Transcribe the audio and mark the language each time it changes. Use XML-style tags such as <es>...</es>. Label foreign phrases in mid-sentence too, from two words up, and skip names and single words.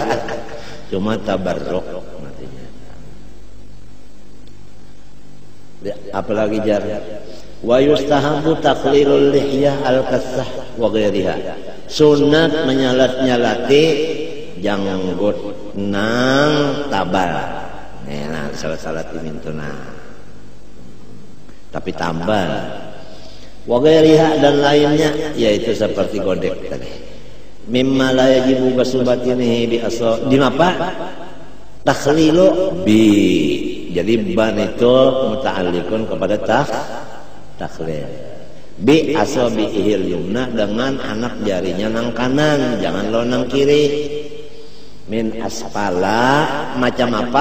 <bjn>Cuma tabarruk matinya. Apalagi jar.</bjn> <ar>ويستحب تخليل اللحية الكثة وغيرها.</ar> <bjn>Sunat menyalat-nyalati janggut nang tabal. Nah, salat-salat dimintuna. Tapi tambal.</bjn> <ar>وغيرها</ar> <bjn>dan lainnya yaitu seperti godek tadi.</bjn> <ar>مما لا يجب غسل باطنه بالأصل.</ar> <bjn>Di apa?</bjn> <ar>تخليل ب.</ar> <bjn>Jadi ban itu muta'alliqun kepada takhlil.</bjn> <ar>بأصابع اليمنى</ar> <bjn>dengan anak jarinya nang kanan, jangan lo nang kiri.</bjn> <ar>من أسفل</ar> <bjn>macam apa?</bjn>